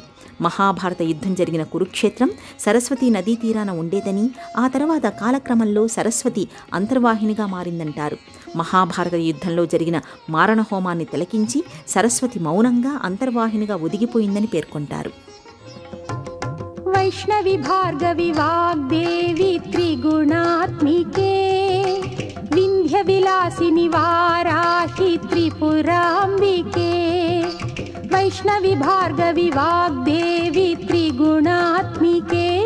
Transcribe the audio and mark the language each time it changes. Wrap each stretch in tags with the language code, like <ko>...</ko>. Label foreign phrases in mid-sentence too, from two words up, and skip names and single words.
<te>మహాభారత యుద్ధం జరిగిన కురుక్షేత్రం సరస్వతీ నదీ తీరాన ఉండేదని, ఆ తర్వాత కాలక్రమంలో సరస్వతి అంతర్వాహినిగా మారిందంటారు. మహాభారత యుద్ధంలో జరిగిన మారణహోమాన్ని తిలకించి సరస్వతి మౌనంగా అంతర్వాహినిగా ఒదిగిపోయిందని పేర్కొంటారు.</te> <sa>वैष्णवी भार्गवी वाग्देवी त्रिगुणात्मिके विन्ध्यविलासिनि वाराहि त्रिपुराम्बिके वैष्णवी भार्गवी वाग्देवी त्रिगुणात्मिके</sa>